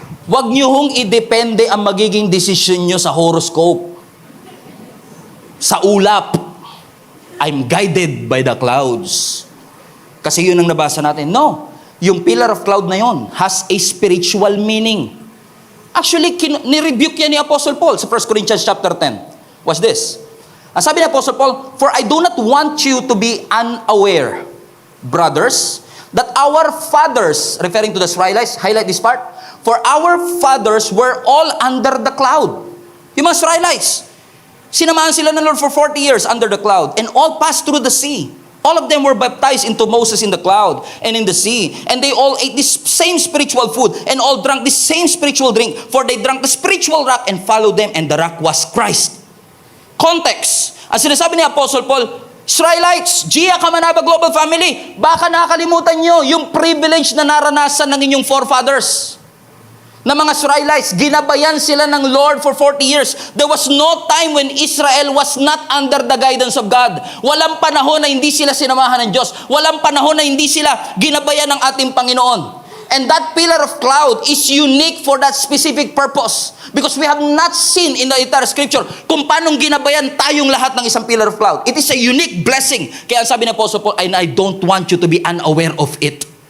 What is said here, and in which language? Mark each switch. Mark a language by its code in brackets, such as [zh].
[tl] Huwag niyo hong idepende ang magiging desisyon niyo sa horoscope. Sa ulap. [en] I'm guided by the clouds. [tl] Kasi yun ang nabasa natin. [en] No. Yung pillar of cloud na yon has a spiritual meaning. [tl] Actually, ni-rebuke yan ni Apostle Paul sa 1 Corinthians chapter 10. [en] What's this? [tl] Ang sabi ni Apostle Paul, [en] for I do not want you to be unaware, brothers, that our fathers, referring to the Israelites, highlight this part, for our fathers were all under the cloud. [tl] Yung mga Israelites, sinamahan sila ng Lord [en] for 40 years under the cloud, and all passed through the sea. All of them were baptized into Moses in the cloud and in the sea. And they all ate this same spiritual food and all drank this same spiritual drink. For they drank the spiritual rock and followed them, and the rock was Christ. Context. [tl] Ang sinasabi ni Apostle Paul, Israelites, Gia Kamanaba Global Family, baka nakalimutan nyo yung privilege na naranasan ng inyong forefathers. Na mga Israelites, ginabayan sila ng Lord [en] for 40 years. There was no time when Israel was not under the guidance of God. [tl] Walang panahon na hindi sila sinamahan ng Diyos. Walang panahon na hindi sila ginabayan ng ating Panginoon. [en] And that pillar of cloud is unique for that specific purpose. Because we have not seen in the entire scripture [tl] kung paano ginabayan tayong lahat ng isang [en] pillar of cloud. It is a unique blessing. [tl] Kaya ang sabi ng Apostle Paul, [en] and I don't want you to be unaware of it.